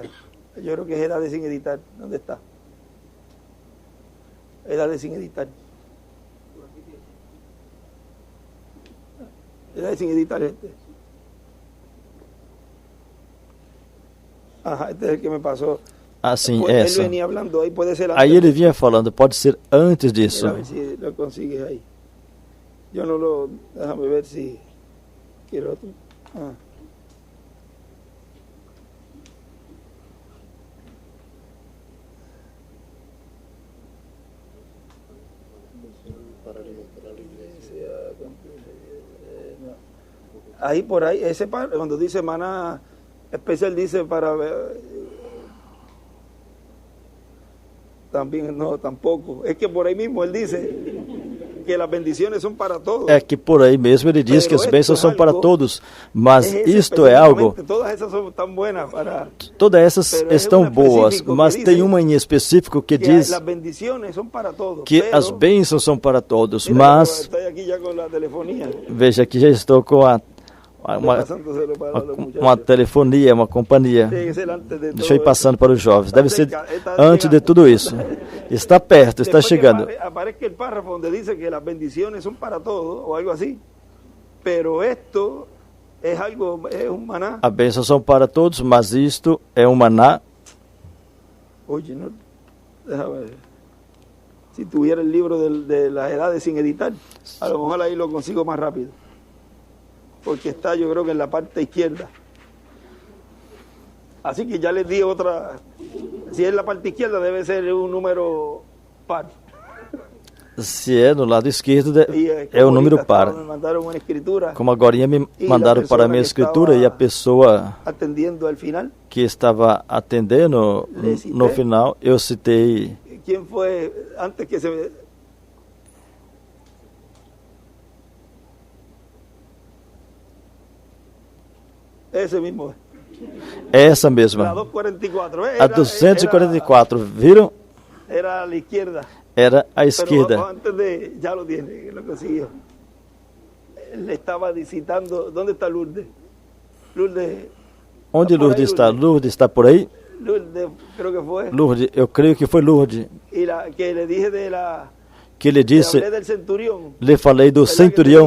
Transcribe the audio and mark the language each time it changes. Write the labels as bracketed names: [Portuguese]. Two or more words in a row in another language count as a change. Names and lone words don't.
[Spanish] Yo creo que es edades sin editar. ¿Dónde está? Edades sin editar. Edades sin editar Ajá, este es el que me pasó. [Portuguese] Assim, Ele essa. [Spanish] venia hablando, [Portuguese] aí pode ser Aí ele vinha falando, pode ser antes disso. [Spanish] A ver si lo consigues ahí. Yo no lo... Déjame ver si... Quiero otro. Ah. Ahí por ahí, cuando dice maná especial, dice para también no, tampoco. Es que por ahí mismo él dice que las bendiciones son para todos. [Portuguese] É que por aí mesmo ele diz que as bênçãos são para todos, mas isto é algo... [Spanish] Todas esas son tan buenas para... [Portuguese] Todas essas estão boas, mas tem uma em específico que diz que as bênçãos são para todos, mas veja que já estou com uma telefonia, uma companhia. Deixa eu ir passando para os jovens. Deve ser antes de tudo isso. Está perto, está chegando. Aparece o párrafo onde diz que as bendições são para todos, ou algo assim. [Spanish] Pero esto es algo, es un maná. [Portuguese] A bênção são para todos, mas isto é um maná. [Spanish] Oye, no, déjame ver. Si tuviera el libro de las edades sin editar, a lo mejor ahí lo consigo más rápido. Porque está, yo creo que en la parte izquierda. Así que ya les di otra. Si es la parte izquierda, debe ser un número par. [Portuguese] Se é no lado esquerdo, é o número par. Como agora me mandaram para a minha escritura e a pessoa que estava atendendo no final, eu citei. Quem foi antes que se esse mesmo. Essa mesma. A 244, viram? Era a esquerda. Era à esquerda. [Spanish] Já lo tiene, lo consiguió. [Portuguese] Ele estava citando, onde está Lourdes? Lourdes. Onde Lourdes está? Lourdes está por aí? Lourdes, creio que foi. Lourdes, eu creio que foi Lourdes. Que ele disse, lhe falei do centurião.